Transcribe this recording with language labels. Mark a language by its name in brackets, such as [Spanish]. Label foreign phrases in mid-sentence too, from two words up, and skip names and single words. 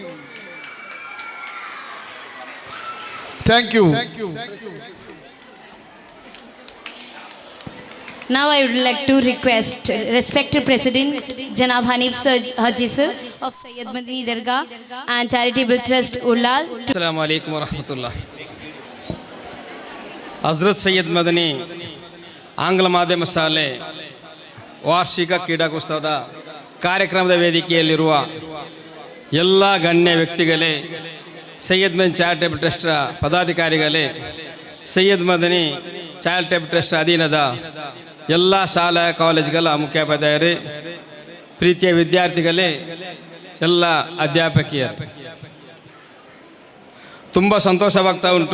[English] Thank you. Now I would like to request respected President Janab Hanif Haji sir of Sayyid Madani Dargah and Charitable Trust Ulal. [Arabic] السلام عليكم ورحمة الله. [Kannada] ಹಜರತ್ ಸೈಯದ್ ಮದನಿ ಆಂಗ್ಲ ಮಾಧ್ಯಮ ಶಾಲೆ ವಾರ್ಷಿಕ ಕ್ರೀಡಾಕೂಟದ ಕಾರ್ಯಕ್ರಮದ ವೇದಿಕೆಯಲ್ಲಿರುವ ಎಲ್ಲ ಗಣ್ಯ ವ್ಯಕ್ತಿಗಳೇ, ಸೈಯದ್ ಮದನಿ ಚಾರಿಟೇಬಲ್ ಟ್ರಸ್ಟ್ ಪದಾಧಿಕಾರಿಗಳೇ, ಸೈಯದ್ ಮದನಿ ಚಾರಿಟೇಬಲ್ ಟ್ರಸ್ಟ್ ಅಧೀನದ ಎಲ್ಲ ಶಾಲಾ ಕಾಲೇಜುಗಳ ಮುಖ್ಯೋಪಾಧ್ಯಾಯರೇ, ಪ್ರೀತಿಯ ವಿದ್ಯಾರ್ಥಿಗಳೇ, ಎಲ್ಲ ಅಧ್ಯಾಪಕಿಯರು, ತುಂಬ ಸಂತೋಷವಾಗ್ತಾ ಉಂಟು.